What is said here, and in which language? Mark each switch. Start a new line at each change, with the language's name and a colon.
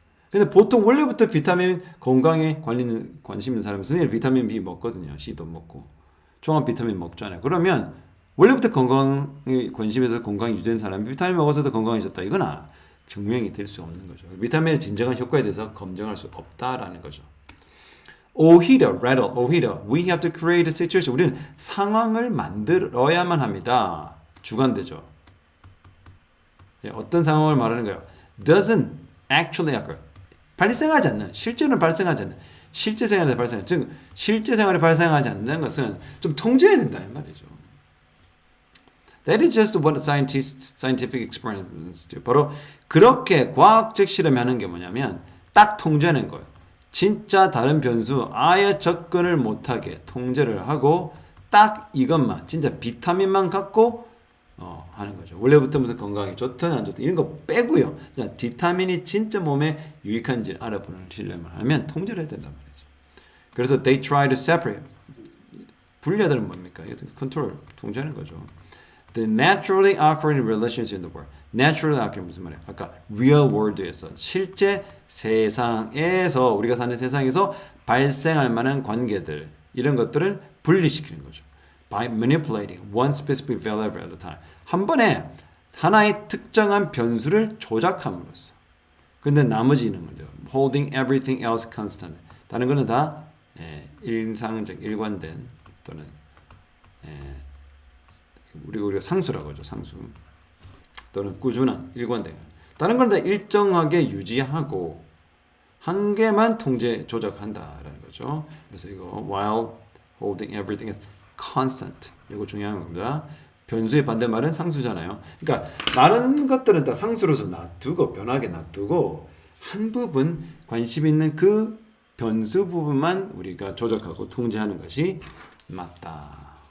Korean: 근데 보통 원래부터 비타민 건강에 관심 있는 사람은 선생님 비타민 B 먹거든요. C도 먹고 종합 비타민 먹잖아요. 그러면 원래부터 건강에 관심에서 건강이 유지된 사람이 비타민 먹어서도 건강해졌다. 이건 증명이 될 수 없는 거죠. 비타민의 진정한 효과에 대해서 검증할 수 없다라는 거죠. 오히려
English: we have to create a situation.
Korean: 우리는 상황을 만들어야만 합니다. 주관되죠. 어떤 상황을 말하는 거예요?
English: Doesn't actually occur.
Korean: 발생하지 않는, 실제로는 발생하지 않는, 실제 생활에서 발생하는, 즉 실제 생활에 발생하지 않는 것은 좀 통제해야 된다 이 말이죠.
English: That is just what scientific experiments do.
Korean: 바로 그렇게 과학적 실험이 하는 게 뭐냐면 딱 통제하는 거예요. 진짜 다른 변수 아예 접근을 못하게 통제를 하고 딱 이것만 진짜 비타민만 갖고 하는 거죠. 원래부터 무슨 건강에 좋든 안 좋든 이런 거 빼고요. 비타민이 진짜 몸에 유익한지 알아보는 실험을 하면 통제를 해야 된단 말이죠. 그래서
English: they try to separate.
Korean: 분리하다는 뭡니까? 컨트롤, 통제하는 거죠.
English: The naturally occurring relations in the world. naturally occurring
Korean: 무슨 말이에요? 아까 real world에서 실제 세상에서 우리가 사는 세상에서 발생할 만한 관계들 이런 것들을 분리시키는 거죠.
English: By manipulating one specific value at a time.
Korean: 한 번에 하나의 특정한 변수를 조작함으로써. 근데 나머지는 뭐죠?
English: Holding everything else constant.
Korean: 다른 거는 다 일상적, 일관된 또는 우리가 상수라고 하죠. 상수. 또는 꾸준한, 일관된. 다른 건 다 일정하게 유지하고 한계만 통제, 조작한다라는 거죠. 그래서 이거
English: while holding everything as constant.
Korean: 이거 중요한 겁니다. 변수의 반대말은 상수잖아요. 그러니까 많은 것들은 다 상수로서 놔두고 변하게 놔두고 한 부분 관심 있는 그 변수 부분만 우리가 조작하고 통제하는 것이 맞다.